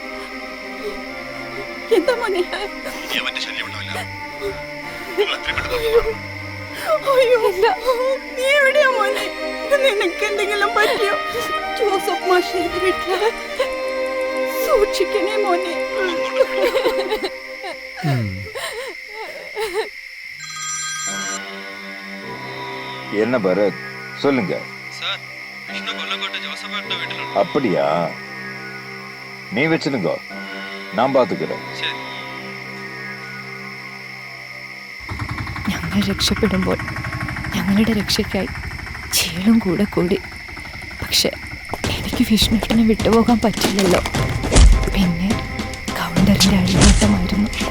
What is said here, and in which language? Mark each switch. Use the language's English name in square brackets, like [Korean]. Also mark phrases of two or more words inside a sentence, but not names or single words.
[Malayalam] എന്താ മോനെ? ഇനി അവന്റെ ശല്യം ഉണ്ടാവില്ല. നിങ്ങൾ എത്രയും പെട്ടെന്ന് അയ്യോ, നീ എവിടെയാ മോനെ? നിനക്ക് എന്തെങ്കിലും പറ്റിയോ? ജോസഫ് മാഷിന്റെ വീട്ടില് സൂക്ഷിക്കണേ മോനെ. [Tamil] என்ன பரத், சொல்லுங்க. சார், விஷ்ணு கொல்லங்கோட்டை ஜோசப் ஏட்ட வீட்டுல. அப்படியா? நீ வச்சிருங்க, நான் பாத்துக்கிறேன். [Malayalam] ഞങ്ങൾ രക്ഷപ്പെടുമ്പോൾ ഞങ്ങളുടെ രക്ഷയ്ക്കായി ചീളും കൂടെ കൂടി. പക്ഷെ എനിക്ക് വിഷ്ണുവേട്ടനെ വിട്ടുപോകാൻ പറ്റില്ലല്ലോ. പിന്നെ കൗണ്ടറിൻ്റെ അഴിമാറ്റമായിരുന്നു.